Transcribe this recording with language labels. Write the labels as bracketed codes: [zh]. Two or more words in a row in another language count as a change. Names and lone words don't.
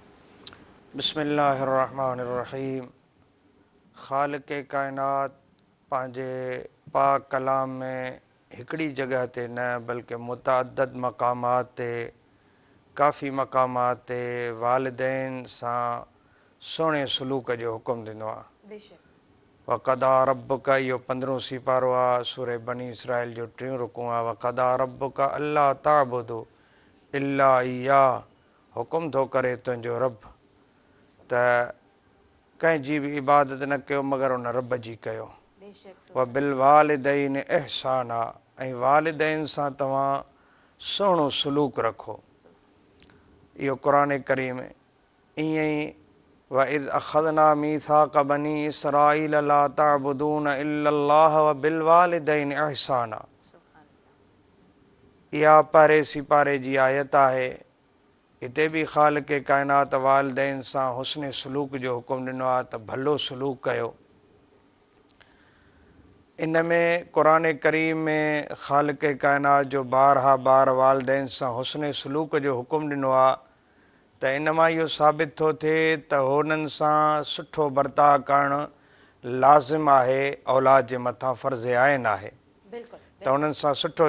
[sd] बिस्मिल्लाहिर्रहमानिर्रहीम. ख़ालिक़ काइनात पंहिंजे पाक कलाम में हिकिड़ी जॻह ते न बल्कि मुतअद्दिद मक़ामात ते, काफ़ी मक़ामात ते वालिदैन सां सुहिणे सलूक जो हुकुम ॾिनो आहे. [ar] وقضى ربك [sd] इहो 15 सिपारो आहे. सूरह बनी इसराइल जो 3 रुकू आहे. [ar] وقضى ربك ألا تعبدوا إلا إياه. [sd] हुकुम थो करे तुंहिंजो रब त कंहिंजी बि इबादत न कयो मगर उन रब जी कयो. [ar] وبالوالدين إحسانا. [sd] ऐं वालिदैन सां तव्हां सुहिणो सलूक रखो. इहो क़ुरान करीम. ईअं ई [ar] وإذ أخذنا ميثاق بني إسرائيل لا تعبدون إلا الله وبالوالدين إحسانا. [sd] इहा पहिरें सिपारे जी आयत आहे. हिते बि ख़ालिक़ काइनात वालिदैन सां हुस्न सलूक जो हुकुम ॾिनो आहे त भलो सलूक कयो. इन में क़ुरान करीम में ख़ालिक़ काइनात जो बारहा बार वालिदैन सां हुस्न सलूक जो हुकुम ॾिनो आहे त इन मां इहो साबित थो थिए त हुननि सां सुठो बर्ताव करणु लाज़िम आहे, औलाद जे मथां फ़र्ज़ आइन आहे त हुननि सां सुठो.